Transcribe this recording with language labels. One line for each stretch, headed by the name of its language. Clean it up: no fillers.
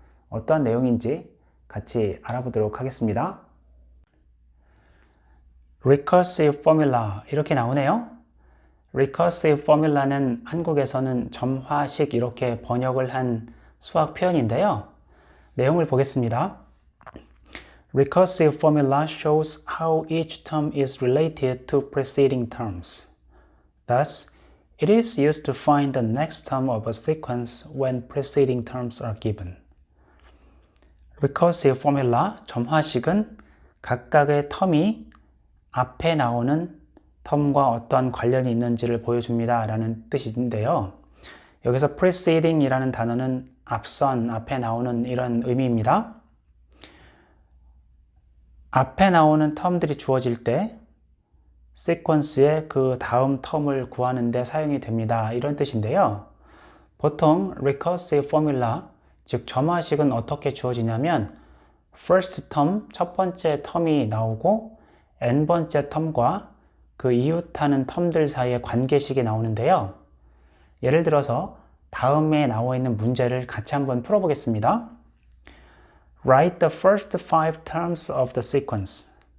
Korean: 어떠한 내용인지 같이 알아보도록 하겠습니다. recursive formula 이렇게 나오네요. recursive formula는 한국에서는 점화식 이렇게 번역을 한 수학 표현인데요. 내용을 보겠습니다.
English: Recursive formula shows how each term is related to preceding terms. Thus, it is used to find the next term of a sequence when preceding terms are given.
Korean: recursive formula, 점화식은 각각의 텀이 앞에 나오는 텀과 어떤 관련이 있는지를 보여줍니다 라는 뜻인데요. 여기서 preceding 이라는 단어는 앞선, 앞에 나오는 이런 의미입니다. 앞에 나오는 텀들이 주어질 때 시퀀스의 그 다음 텀을 구하는 데 사용이 됩니다. 이런 뜻인데요. 보통 recursive formula, 즉 점화식은 어떻게 주어지냐면 first term, 첫 번째 텀이 나오고 n번째 텀과 그 이웃하는 텀들 사이의 관계식이 나오는데요. 예를 들어서 다음에 나와 있는 문제를 같이 한번 풀어보겠습니다.
English: Write the first 5 terms of the sequence.